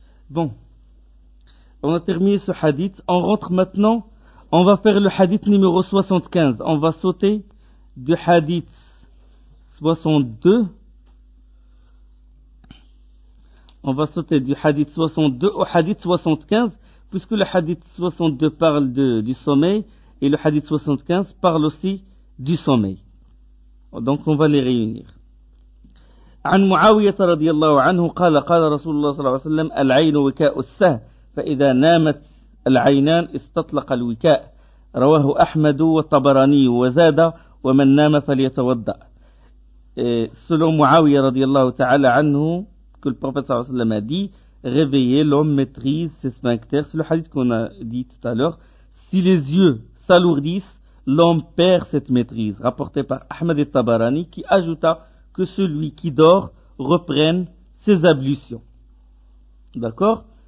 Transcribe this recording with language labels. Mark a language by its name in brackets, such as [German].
[French] Bon, on a terminé ce hadith, on rentre maintenant, on va faire le hadith numéro 75, on va sauter du hadith 62, on va sauter du hadith 62 au hadith 75, puisque le hadith 62 parle du sommeil, et le hadith 75 parle aussi du sommeil. Donc on va les réunir. [Arabic] عن معاوية رضي الله عنه قال قال رسول الله صلى الله عليه وسلم العين وكاء السهم فإذا نامت العينان استطلق الوكاء رواه أحمد والطبراني وزاد ومن نام فليتوضأ. [French] Selon Muawiyah [Arabic] رضي الله تعالى عنه, [French] que le prophète [Arabic] صلى الله عليه وسلم [French] a dit, réveiller, l'homme maîtrise ses sphincters. C'est le hadith qu'on a dit tout à l'heure. Si les yeux s'alourdissent, l'homme perd cette maîtrise. Rapporté par Ahmad et Tabarani, qui ajouta que celui qui dort reprenne ses ablutions. D'accord?